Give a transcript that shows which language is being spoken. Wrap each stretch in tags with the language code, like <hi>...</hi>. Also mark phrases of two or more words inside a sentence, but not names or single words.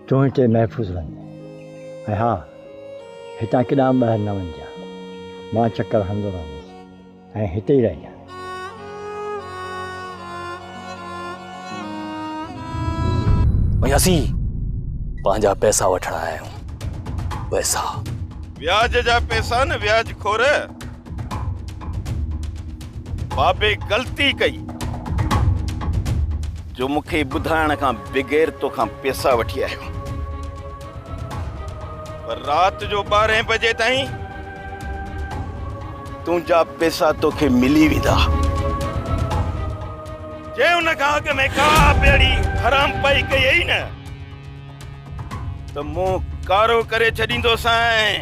<sd>तूं हिते महफ़ूज़ रहंदे ऐं हा हितां केॾांहुं ॿाहिरि न वञिजांइ। मां चकर हणंदो रहंदुसि ऐं हिते ई रहिजांइ। भई असीं पंहिंजा पैसा वठण आया आहियूं। पैसा ब्याज जा पैसा न ब्याज खोर। बाबे गलती कई जो मूंखे ॿुधाइण खां बग़ैर तोखां पैसा वठी आयो, पर रात जो 12 बजे ताईं तुंहिंजा पैसा तोखे मिली वेंदा। जे उन खां अॻु में का बेड़ी हराम पई कई न त मूं कारो करे छॾींदोसांइ।</sd>